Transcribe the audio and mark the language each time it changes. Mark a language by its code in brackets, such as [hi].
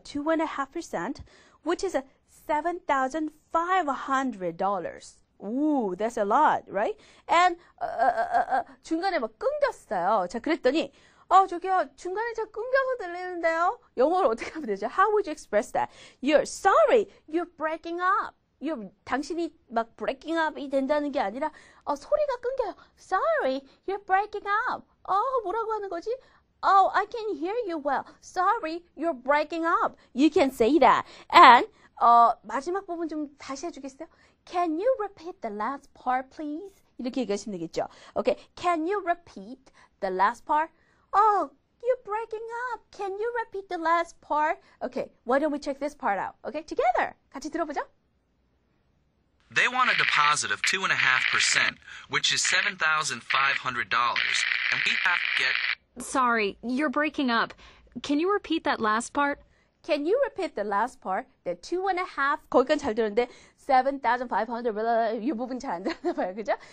[en] 2.5%, which is $7,500. Ooh, that's a lot, right? [ko] And 중간에 막 끊겼어요. 자, 그랬더니 저기요, 중간에 저 끊겨서 들리는데요? 영어로 어떻게 하면 되죠? [en] How would you express that? You're sorry, you're breaking up. [ko] 당신이 막 breaking up이 된다는 게 아니라 소리가 끊겨요. [en] Sorry, you're breaking up. [ko] 뭐라고 하는 거지? [en] I can hear you well. Sorry, you're breaking up. You can say that. [ko] And 마지막 부분 좀 다시 해주겠어요? [en] Can you repeat the last part, please? [ko] 이렇게 얘기하시면 되겠죠. [en] Okay, can you repeat the last part? You're breaking up. Can you repeat the last part? Okay, why don't we check this part out? Okay, together. [ko] 같이 들어보죠. [en] They want a deposit of 2.5%, which is $7,500, and we have to get... Sorry, you're breaking up. Can you repeat that last part? Can you repeat the last part? [ko] The 2.5, 거기까지 잘 들었는데 $7,500, 이 부분 잘 안 들었나 봐요, 그죠?